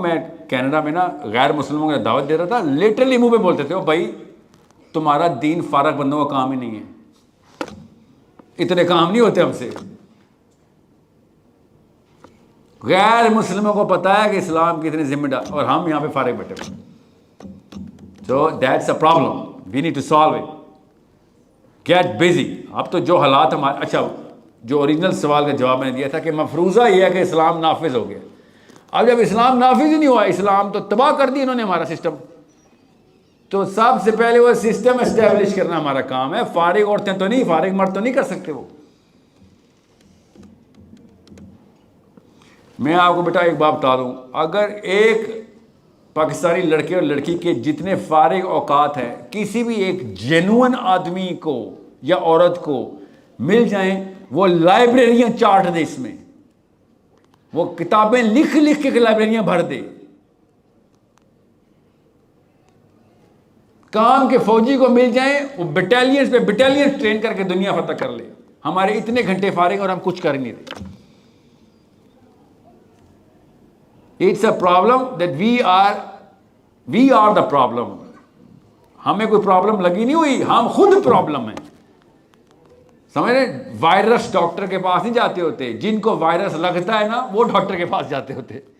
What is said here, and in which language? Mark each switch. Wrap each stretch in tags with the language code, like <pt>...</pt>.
<ur>میں کینیڈا میں نا غیر مسلموں کو دعوت دے رہا تھا, لٹرلی منہ پہ بولتے تھے, او بھائی تمہارا دین فارغ بندوں کا کام ہی نہیں ہے, اتنے کام نہیں ہوتے ہم سے. غیر مسلموں کو پتا ہے کہ اسلام کی اتنی ذمہ دار, اور ہم یہاں پہ فارغ بیٹھے ہوئے.</ur> <en>So that's a problem, we need to solve it. Get busy.</en> <ur>اب تو جو حالات ہمارے, اچھا جو اوریجنل سوال کا جواب میں نے دیا تھا کہ مفروضہ یہ ہے کہ اسلام نافذ ہو گیا. اب جب اسلام نافذ ہی نہیں ہوا, اسلام تو تباہ کر دی انہوں نے ہمارا سسٹم, تو سب سے پہلے وہ سسٹم اسٹیبلش کرنا ہمارا کام ہے. فارغ عورتیں تو نہیں, فارغ مرد تو نہیں کر سکتے وہ. میں آپ کو بیٹا ایک بات بتا دوں, اگر ایک پاکستانی لڑکے اور لڑکی کے جتنے فارغ اوقات ہیں کسی بھی ایک جینوئن آدمی کو یا عورت کو مل جائیں, وہ لائبریریاں چاٹ دے, اس میں وہ کتابیں لکھ کے لائبریریاں بھر دے. کام کے فوجی کو مل جائیں, وہ بٹالینز پہ بٹالین ٹرین کر کے دنیا فتح کر لے. ہمارے اتنے گھنٹے فارغ اور ہم کچھ کر ہی نہیں رہے.</ur> <en>It's a problem that we are the problem.</en> <ur>ہمیں کوئی پرابلم لگی نہیں ہوئی, ہم خود پرابلم ہیں. سمجھ رہے, وائرس ڈاکٹر کے پاس نہیں جاتے ہوتے, جن کو وائرس لگتا ہے نا وہ ڈاکٹر کے پاس جاتے ہوتے.</ur>